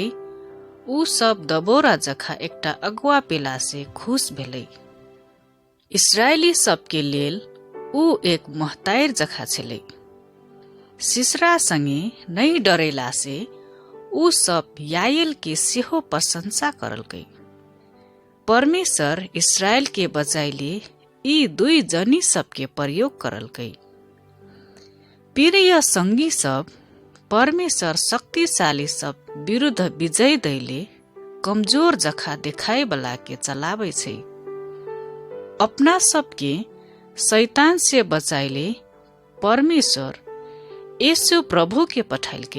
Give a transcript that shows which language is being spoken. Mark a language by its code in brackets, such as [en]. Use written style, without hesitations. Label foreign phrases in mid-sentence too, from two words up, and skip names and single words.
[mai] ऊ सब दबोरा जखा एकटा अगुआ पेला से खुश भेलै। इस्राएली सबके लेल ऊ एक महतायर जखा छलै। सिसरा संगे नहीं डरेला से ऊ सब याएल के सेहो प्रशंसा करलकै। परमेश्वर इस्राएल के बचाइले यी दुई जनी सबके प्रयोग करलकै। प्रिय संगी सब, परमेश्वर शक्तिशाली सब विरुद्ध विजय दैले कमजोर जखा देखाए वाला के चलाबै छै। अपना सबके शैतान से बचाइले परमेश्वर यीशु प्रभु के पठाइलकै।